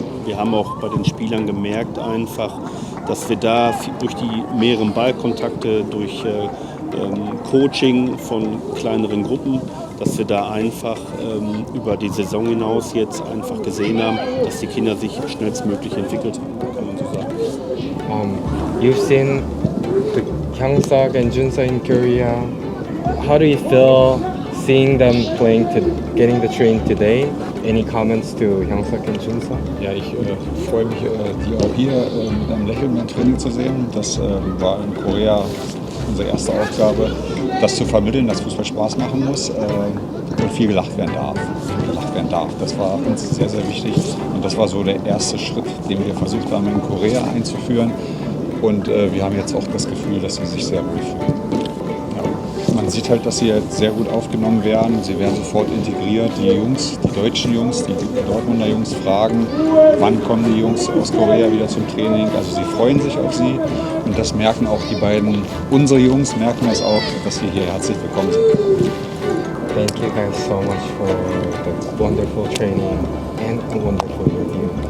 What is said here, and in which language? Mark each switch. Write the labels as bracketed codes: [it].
[de] Wir haben auch bei den Spielern gemerkt einfach, dass wir da durch die mehreren Ballkontakte, durch Coaching von kleineren Gruppen, dass wir da einfach über die Saison hinaus jetzt einfach gesehen haben, dass die Kinder sich schnellstmöglich entwickelt haben, kann man so sagen. [en] You've seen the Hyung-Suk and Junso in Korea. How do you feel seeing them getting the train today, any comments to Hyungseok and Junso? [de] Ja, ich freue mich, die auch hier mit einem Lächeln beim Training zu sehen. Das war in Korea unsere erste Aufgabe, das zu vermitteln, dass Fußball Spaß machen muss und viel gelacht werden darf. Das war uns sehr, sehr wichtig und das war so der erste Schritt, den wir versucht haben in Korea einzuführen. Und wir haben jetzt auch das Gefühl, dass sie sich sehr wohl fühlen. Ja. Man sieht halt, dass sie jetzt sehr gut aufgenommen werden. Sie werden sofort integriert. Die Jungs, die deutschen Jungs, die Dortmunder Jungs fragen, wann kommen die Jungs aus Korea wieder zum Training. Also sie freuen sich auf sie. Und das merken auch die beiden, unsere Jungs merken das auch, dass wir hier herzlich willkommen sind. [en] Thank you guys so much for the wonderful training and a wonderful review.